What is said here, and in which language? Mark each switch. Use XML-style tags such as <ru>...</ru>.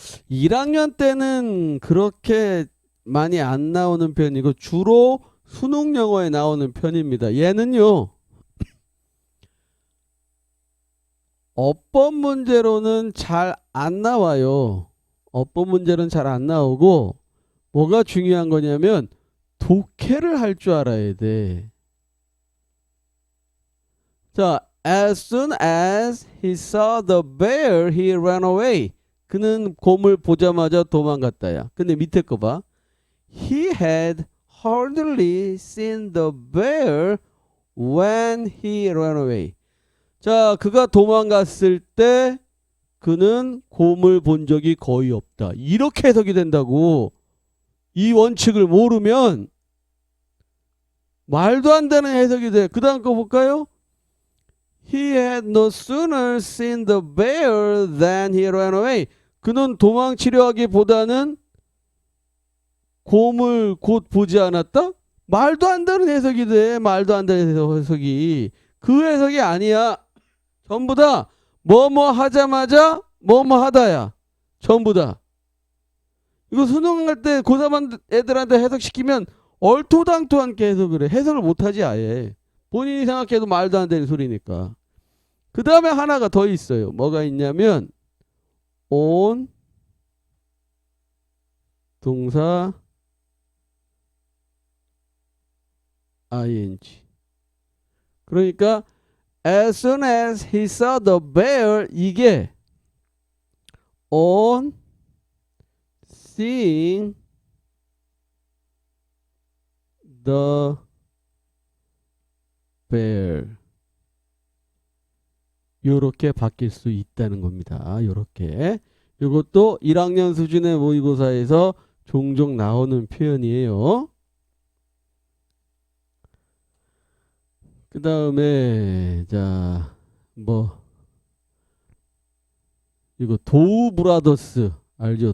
<ko>1학년 때는 그렇게 많이 안 나오는 편이고 주로 수능 영어에 나오는 편입니다. 얘는요. 어법 문제로는 잘 안 나와요. 어법 문제는 잘 안 나오고 뭐가 중요한 거냐면 독해를 할 줄 알아야 돼.</ko> <en>자, as soon as he saw the bear, he ran away.</en> <ko>그는 곰을 보자마자 도망갔다야. 근데 밑에 거 봐.</ko> <en>He had hardly seen the bear when he ran away.</en> <ko>자, 그가 도망갔을 때 그는 곰을 본 적이 거의 없다. 이렇게 해석이 된다고. 이 원칙을 모르면 말도 안 되는 해석이 돼. 그 다음 거 볼까요?</ko> <en>He had no sooner seen the bear than he ran away.</en> <ko>그는 도망치려 하기보다는 곰을 곧 보지 않았다? 말도 안 되는 해석이 돼. 말도 안 되는 해석이. 그 해석이 아니야. 전부 다 뭐뭐 하자마자 뭐뭐 하다야. 전부 다. 이거 수능할 때 고3 애들한테 해석시키면 얼토당토하게 해석을 해. 해석을 못하지 아예. 본인이 생각해도 말도 안 되는 소리니까. 그 다음에 하나가 더 있어요. 뭐가 있냐면 on 동사 ing. 그러니까</ko> <en>as soon as he saw the bear</en> <ko>이게</ko> <en>on seeing the bear</en> <ko>요렇게 바뀔 수 있다는 겁니다. 요렇게. 이것도 1학년 수준의 모의고사에서 종종 나오는 표현이에요. 그 다음에 자 뭐 이거 도우 브라더스 알죠?</ko>